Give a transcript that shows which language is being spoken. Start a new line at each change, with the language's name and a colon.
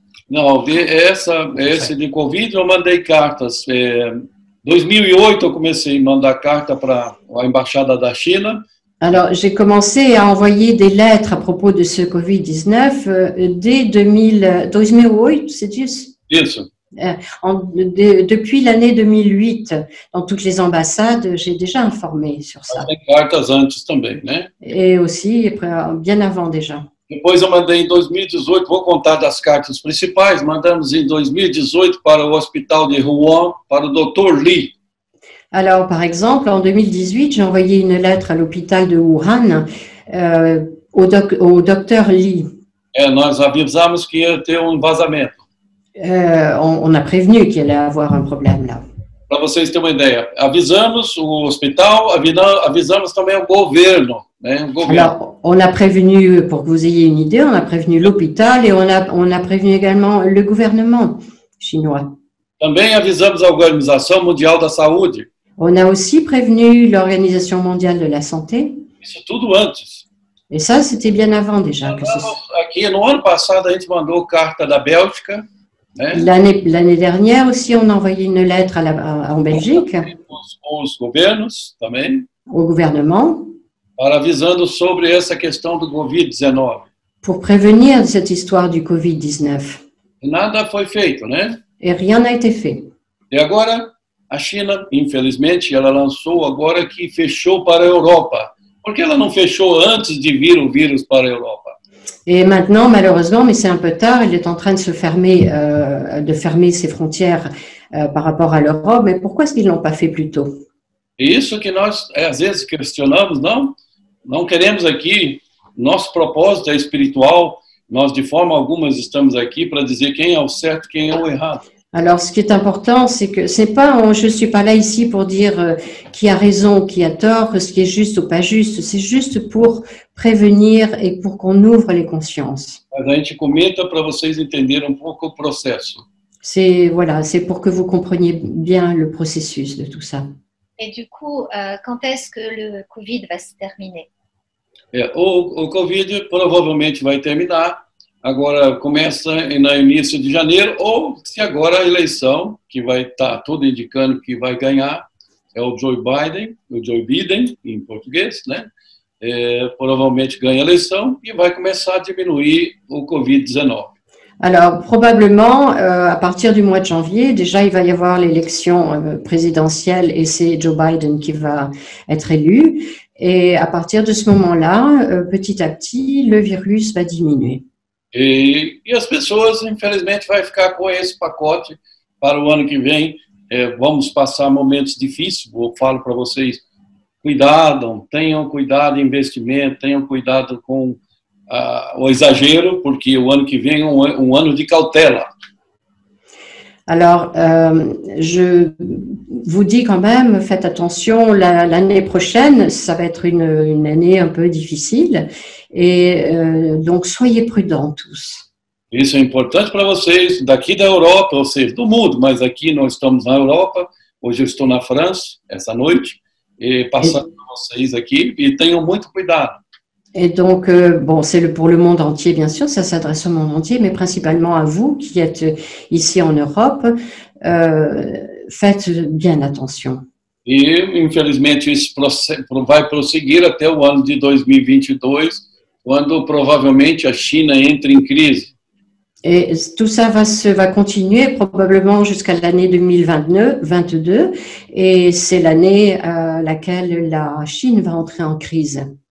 Portuguese: Não, esse de Covid eu mandei cartas. Em 2008 eu comecei a mandar carta para a embaixada da China.
French: Alors, j'ai commencé à envoyer des lettres à propos de ce Covid-19 dès 2008, c'est juste?
Portuguese: Isso.
French: Depuis l'année 2008, dans toutes les ambassades, j'ai déjà informé sur ça.
Portuguese: Tem cartas antes também, né?
French: Et aussi, bien avant déjà.
Portuguese: Depois eu mandei em 2018, vou contar das cartas principais, mandamos em 2018 para o hospital de Wuhan, para o Dr. Li.
French: Alors, par exemple, en 2018, j'ai envoyé une lettre à l'hôpital de Wuhan au docteur Li.
Portuguese: Nós avisamos que ia ter vazamento.
French: On a prévenu qu'il allait avoir un problème là.
Portuguese: Para vocês terem uma ideia, avisamos o hospital, avisamos também o governo. Né?
French: Alors, on a prévenu, pour que vous ayez une idée, on a prévenu l'hôpital et on a prévenu également le gouvernement chinois.
Portuguese: Também avisamos a Organização Mundial da Saúde.
French: On a aussi prévenu l'Organisation mondiale de la santé.
Portuguese: Isso tudo antes.
French: Et ça, c'était bien avant déjà.
Portuguese: Aqui, no ano passado, a gente mandou carta da Bélgica. Né?
French: L'année dernière aussi, on a envoyé une lettre en Belgique.
Portuguese: Os governos também.
French: Au gouvernement.
Portuguese: Para avisando sobre essa questão do Covid-19.
French: Pour prévenir cette histoire du Covid-19.
Portuguese: E nada foi feito, né?
French: Et rien n'a été fait.
Portuguese: E agora, a China, infelizmente, ela lançou agora que fechou para a Europa. Por que ela não fechou antes de vir o vírus para a Europa?
French: Et maintenant, malheureusement, mais c'est un peu tard, il est en train de fermer ses frontières par rapport à l'Europe. Mais pourquoi est-ce qu'ils ne l'ont pas fait plus tôt?
Portuguese: É isso que nós, às vezes, questionamos, não queremos aqui, nosso propósito é espiritual, nós, de forma alguma, estamos aqui para dizer quem é o certo e quem é o errado.
French: Alors, ce qui est important, c'est que c'est pas, je suis pas là ici pour dire qui a raison, qui a tort, ce qui est juste ou pas juste. C'est juste pour prévenir et pour qu'on ouvre les consciences.
Portuguese: Mas a gente comenta para vocês entenderem um pouco o processo.
French: C'est voilà, c'est pour que vous compreniez bien le processus de tout ça. Et du coup, quand est-ce que le Covid va se terminer?
Portuguese: O Covid provavelmente vai terminar. Agora começa no início de janeiro, ou se agora a eleição, que vai estar tudo indicando que vai ganhar, é o Joe Biden, em português, né? Provavelmente ganha a eleição e vai começar a diminuir o Covid-19.
French: Alors, probablement, à partir du mois de janvier, déjà, il va y avoir l'élection présidentielle et c'est Joe Biden qui va être élu. Et à partir de ce moment-là, petit à petit, le virus va diminuer.
Portuguese: E as pessoas, infelizmente, vai ficar com esse pacote para o ano que vem. Vamos passar momentos difíceis. Eu falo para vocês, tenham cuidado em investimento, tenham cuidado com o exagero, porque o ano que vem é um ano de cautela.
French: Alors, je vous dis quand même, faites attention, l'année prochaine, ça va être une année un peu difficile, et donc soyez prudents tous.
Portuguese: Isso é importante para vocês, daqui da Europa, ou seja, do mundo, mas aqui nós estamos na Europa, hoje eu estou na França, essa noite, e passando para vocês aqui, e tenham muito cuidado.
French: Et donc, bon, c'est pour le monde entier, bien sûr, ça s'adresse au monde entier, mais principalement à vous qui êtes ici en Europe, faites bien attention.
Portuguese: E, infelizmente, esse processo vai prosseguir até o ano de 2022, quando provavelmente a China entre em crise.
French: Et tout ça va continuer probablement jusqu'à l'année 2022, et c'est l'année à laquelle la Chine va entrer en crise.